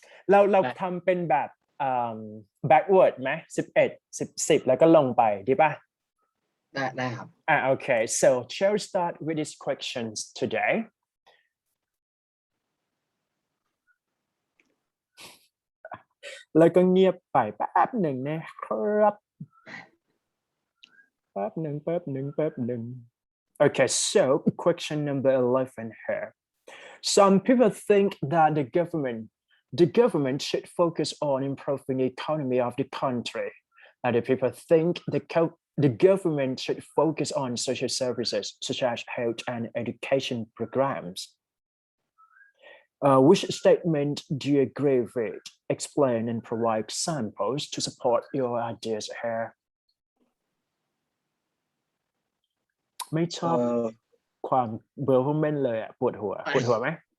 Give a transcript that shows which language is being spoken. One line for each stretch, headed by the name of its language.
Thai: เราทำเป็นแบบbackward ไหม11 10แล้วก็ลงไปดีป่ะ ได้ครับ
English: Okay, so shall we start with these questions today?
Thai: แล้วก็เงียบไปแป๊บหนึ่งนะครับแป๊บหนึ่ง
English: Okay, so question number 11 here. Some people think that the government should focus on improving the economy of the country. Other people think the government should focus on social services such as health and education programs. Which statement do you agree with? Explain and provide samples to support your ideas here.
Thai: ไม่ชอบความเบอร์เมนเลยอ่ะปวดหัวไหม